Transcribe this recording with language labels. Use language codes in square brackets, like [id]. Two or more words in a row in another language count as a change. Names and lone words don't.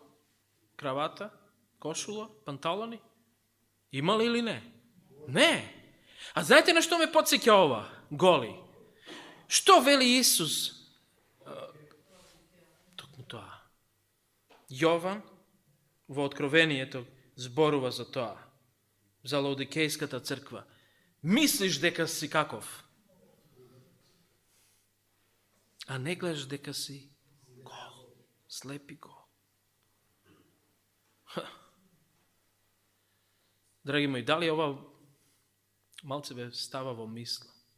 [mk] Кравата? Кошуло? Панталони? Имали или не? Не. [hr] A znate na što me podsjeća ova? [mk] Голи. Што вели Исус? Јован во Откровението зборува за тоа. За Лаодикејската црква. Мислиш дека си каков? А не гледаш дека си гол. Слепи гол. Драги мои, дали ова малце бе става во мисла?